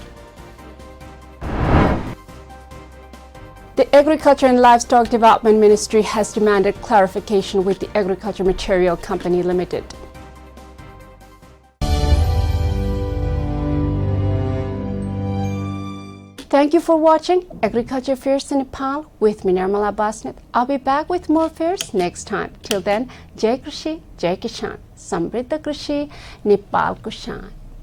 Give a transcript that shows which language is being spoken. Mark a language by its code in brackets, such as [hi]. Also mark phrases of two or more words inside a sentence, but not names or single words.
[en] The Agriculture and Livestock Development Ministry has demanded clarification with the Agriculture Material Company Limited. Thank you for watching Agriculture Affairs in Nepal with me, Nirmala Basnet. I'll be back with more affairs next time. Till then, [ne] जय कृषि, जय किसान, समृद्ध कृषि, नेपाल को शान.